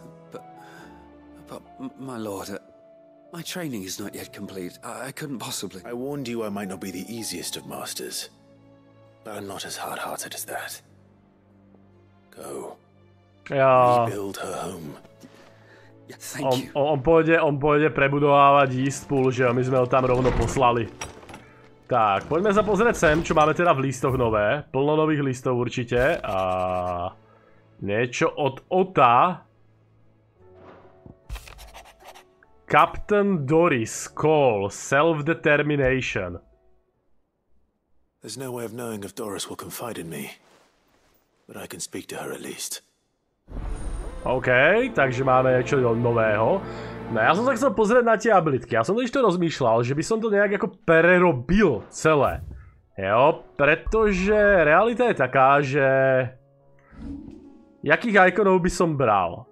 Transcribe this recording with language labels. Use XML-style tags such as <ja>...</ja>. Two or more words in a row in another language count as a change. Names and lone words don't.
<en>But my lord, my training is not yet complete. I couldn't possibly. I warned you I might not be the easiest of masters, but I'm not as hard-hearted as that. Go. Rebuild her home.</en> <sk>On pôjde prebudovávať Eastpool, že jo, my sme ho tam rovno poslali. Tak, poďme sa pozrieť sem, čo máme teda v listoch nové. Plno nových listov určite. A niečo od Ota.</sk> <en>Captain Doris Call, Self-Determination. There's no way of knowing if Doris will confide in me, but I can speak to her at least.</en> <sk>OK, takže máme niečo nového. No ja som sa chcel pozrieť na tie abilitky. Ja som to ešte rozmýšľal, že by som to nejak ako prerobil celé. Jo, pretože realita je taká, že jakých ikonov by som bral?</sk>